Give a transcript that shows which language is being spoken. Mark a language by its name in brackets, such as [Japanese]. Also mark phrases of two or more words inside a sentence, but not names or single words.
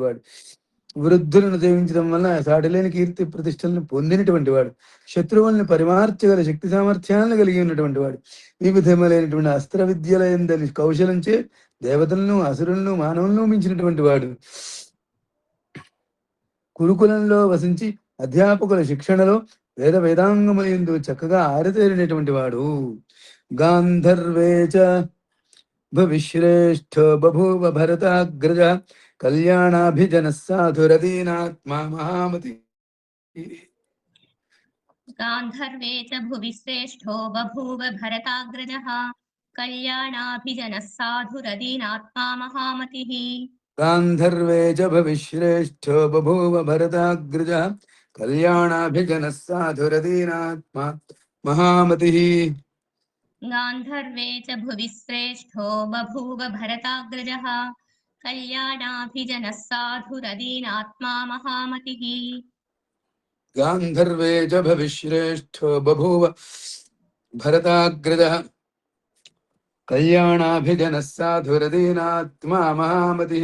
[Telugu] వాడు, వృద్ధులను సేవించడం వల్ల సాటిలేని కీర్తి ప్రతిష్టలను పొందినటువంటి వాడు, శత్రువులను పరిమార్చగల శక్తి సామర్థ్యాలను కలిగి ఉన్నటువంటి వాడు, వివిధములైనటువంటి అస్త్ర విద్యలందని కౌశలంచే దేవతలను అసురులను మానవులను మించినటువంటి వాడు, గురుకులంలో వసించి అధ్యాపకుల శిక్షణలో వేదాంగములందు చక్కగా ఆరితేరినటువంటి వాడు. [Sanskrit] గాంధర్వే చ భవిశ్రేష్ఠో బభూవ భరతాగ్రజ కళ్యాణాభిజన సాధురదీనాత్మా మహామతి. गान्धर्वे च भुवि श्रेष्ठो बभूव भरताग्रजः कल्याणाभिजनः साधुरदीनात्मा महामतिः గాంధర్వే చ భవిశ్రేష్ఠో బభూవ భరతాగ్రజ కళ్యాణాభిజన సాధురదీనాత్మా మహామతి. गान्धर्वे च भुवि श्रेष्ठो बभूव भरताग्रजः कल्याणाभिजनः साधुरदीनात्मा महामतिः गान्धर्वे च भविश्रेष्ठो बभूव भरताग्रजः कल्याणाभिजनः साधुरदीनात्मा महामतिः.